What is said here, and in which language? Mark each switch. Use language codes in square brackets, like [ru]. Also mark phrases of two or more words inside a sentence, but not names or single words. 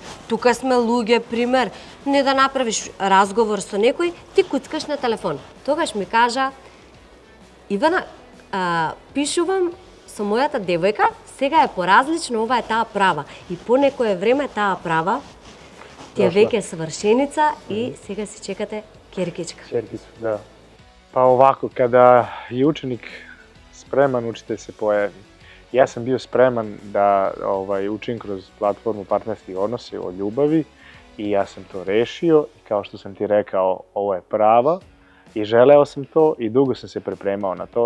[mk] Тука сме луѓе, пример, не да направиш разговор со некој, ти куцкаш на телефон. Тогаш ми кажа, Ивана, пишувам со мојата девојка, сега е поразлично, ова е таа права. И по некое време таа права ти е веќе свршеница и сега си чекате керкичка. Керкичка, да. [sr] Pa ovako, kada je učenik spreman, učitelj se pojavi. Ja sam bio spreman da učim kroz platformu partnerskih odnosa o ljubavi i ja sam to rešio i kao što sam ti rekao, ovo je prava i želeo sam to i dugo sam se pripremao na to.